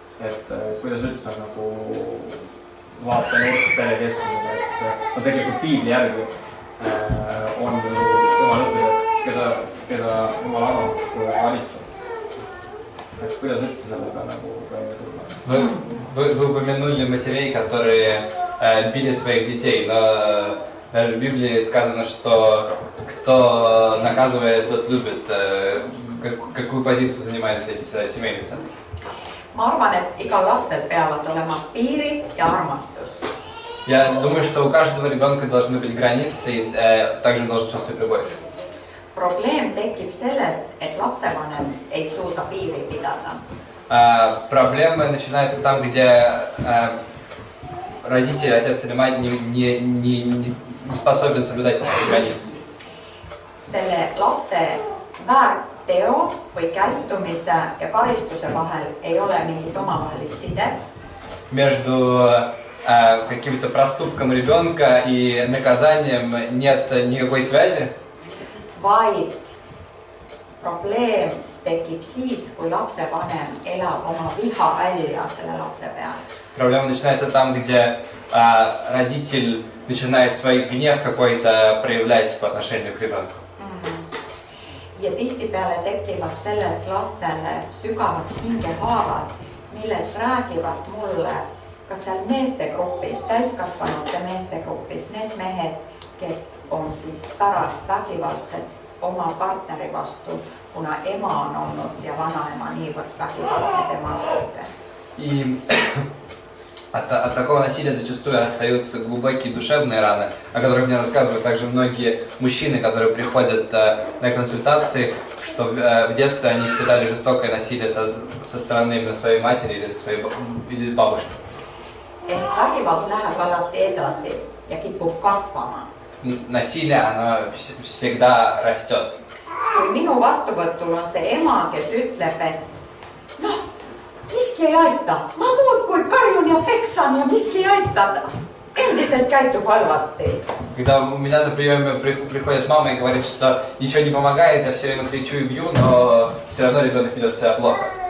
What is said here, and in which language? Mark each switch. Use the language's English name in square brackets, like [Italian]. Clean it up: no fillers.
[Estonian] Et kuidas üldse nagu vaatenurk perekeskusega, et tegelikult piibli järgi on jumal ütleb, keda jumal armastab alistab. Et kuidas üldse sellega nagu tulla? [Russian] Вы упомянули матерей, которые били своих детей, но даже в Библии сказано, что кто наказывает, тот любит. Какую позицию занимает здесь семейный центр? [Estonian] Ma arvan, et igal lapsel peavad olema piirid ja armastus. [Russian] Я думаю, что у каждого ребенка должны быть границы и также должен чувствовать любовь. [Estonian] Probleem tekib sellest, et lapsevanem ei suuda piiri pidada. [Russian] Проблемы начинаются там, где родители, отец или мать не способен соблюдать границы. [Estonian] Selle lapse väärteo või käitumise ja karistuse vahel ei ole mingit omavahelist sidet. [Russian] Между каким-то проступком ребенка и наказанием нет никакой связи. [Estonian] Vaid probleem tekib siis, kui lapsevanem elab oma viha välja selle lapse peale. [Russian] Проблема начинается там, где родитель начинает свой гнев какой-то проявлять по отношению к ребенку. [Estonian] Ja tihtipeale tekivad sellest lastele sügavad hingehaavad, millest räägivad mulle ka seal meestegrupis, täiskasvanute meestegrupis, need mehed, kes on siis pärast vägivaldselt oma partneri vastu, kuna ema on olnud ja vanaema niivõrd vägivaldne tema suhtes. [Russian] И от такого насилия зачастую остаются глубокие душевные раны, о которых мне рассказывают также многие мужчины, которые приходят на консультации, что в детстве они испытали жестокое насилие со стороны именно своей матери или бабушки. [Estonian] Vägivald läheb alati edasi ja kipub kasvama. [Russian] Насилие, оно всегда растет. [Estonian] Kui minu vastuvõtul on see ema, kes ütleb, et noh, miski ei aita, ma muudkui karjun ja peksan ja miski ei aita, endiselt käitub halvasti. [Russian] Когда у меня на приеме приходит мама и говорит, что ничего не помогает, я все время кричу и бью, но все равно ребенок ведет себя плохо.